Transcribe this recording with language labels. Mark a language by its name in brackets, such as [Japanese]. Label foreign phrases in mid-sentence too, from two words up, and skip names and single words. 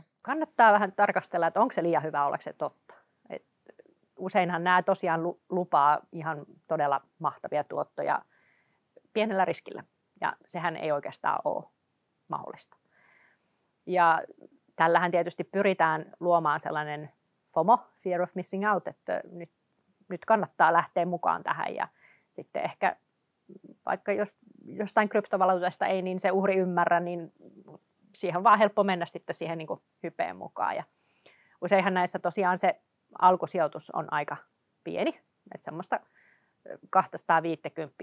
[Finnish] Kannattaa vähän tarkastella, että onko se liian hyvä ollakseen totta. Useinhan nämä tosiaan lupaa ihan todella mahtavia tuottoja pienellä riskillä. Ja sehän ei oikeastaan ole mahdollista. Ja tällähän tietysti pyritään luomaan sellainen FOMO, [English] fear of missing out, [Finnish] että nyt kannattaa lähteä mukaan tähän. Ja sitten ehkä vaikka jos jostain kryptovaluutasta ei niin se uhri ymmärrä, niin siihen on vaan helppo mennä sitten siihen niin kuin hypeen mukaan. Ja useinhan näissä tosiaan se alkusijoitus on aika pieni, että semmoista 250.